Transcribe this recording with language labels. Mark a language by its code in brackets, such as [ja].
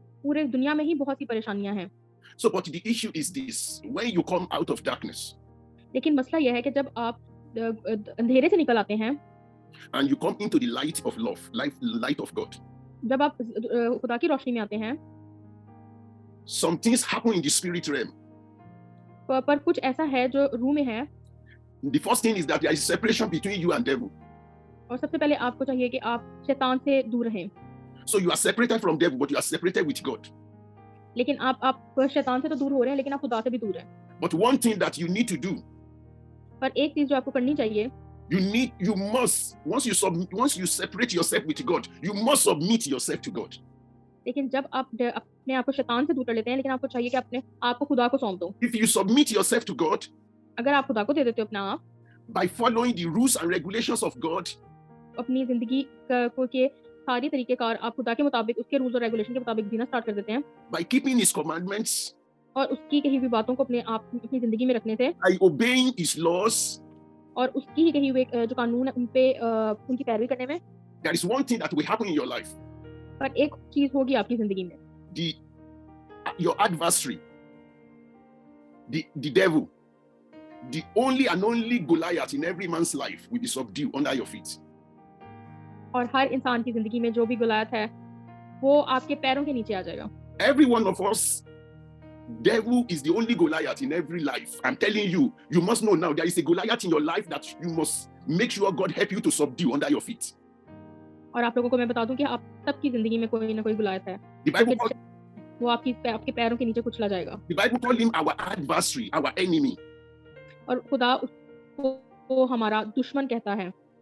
[hi] पूरे दुनिया में ही बहुत सी परेशानियां हैं। [en] So, but the issue is this: when you come out of darkness, [hi] लेकिन मसला यह है कि जब आप अंधेरे से निकल आते हैं [en] and you come into the light of love, light of God, [hi] जब आप खुदा की रोशनी में आते हैं, [en] some things happen in the spirit realm. [hi] पर कुछ ऐसा है जो रूह में है. [en] The first thing is that there is separation between you and devil. [hi] और सबसे पहले आपको चाहिए कि आप शैतान से दूर रहें. [en] So you are separated from devil, but you are separated with God. [hi] लेकिन आप शैतान से तो दूर हो रहे हैं, लेकिन आप खुदा से भी दूर हैं. [en] But one thing that you need to do, [hi] पर एक चीज जो आपको करनी चाहिए, [en] you must, once you separate yourself with God, you must submit yourself to God. [hi] लेकिन जब आप अपने आप को शैतान से दूर कर लेते हैं, लेकिन आपको चाहिए कि अपने आप को खुदा को सौंप दो. [en] If you submit yourself to God, [hi] अगर आप खुदा को दे देते हो अपना आप, [en] by following the rules and regulations of God, [hi] अपनी जिंदगी को के सारी तरीकेकार आप खुदा के मुताबिक, उसके रूल्स और रेगुलेशन के मुताबिक जीना स्टार्ट कर देते हैं, [en] by keeping his commandments, [hi] और उसकी कही हुई बातों को अपनी जिंदगी में रखने से, [en] by obeying his laws, [hi] और उसकी ही कही हुई जो कानून है उनकी पैरवी करने में, [en] there is one thing that will happen in your life. [hi] पर एक चीज होगी आपकी जिंदगी में. [en] Your adversary, the devil, the only and only Goliath in every man's life will be subdued under your feet. [hi] और हर इंसान की जिंदगी में जो भी गुलायत है, वो आपके पैरों के नीचे आ जाएगा. [en] Every one of us, devil is the only Goliath in every life. I'm telling you, you must know now there is a Goliath in your life that you must make sure God help you to subdue under your feet. [hi] और आप लोगों को मैं बता दूं कि आप सबकी जिंदगी में कोई ना कोई गुलायत है. [en] The Bible called, [hi] वो आपके पैरों के नीचे कुचला जाएगा. [en] The Bible called him our adversary, our enemy. [hi] और खुदा उसको हमारा दुश्मन कहता है.